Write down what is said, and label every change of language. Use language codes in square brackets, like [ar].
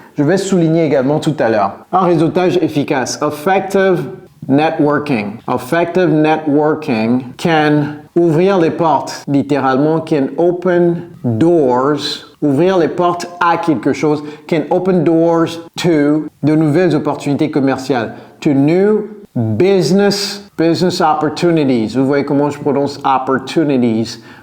[fr] Je vais souligner également tout à l'heure. Un réseautage efficace. [en] Effective networking. Effective networking can [fr] ouvrir les portes. Littéralement, [en] can open doors. [fr] Ouvrir les portes à quelque chose. [en] Can open doors to [fr] de nouvelles opportunités commerciales. [en] To new business opportunities. [fr] Vous voyez comment je prononce opportunities.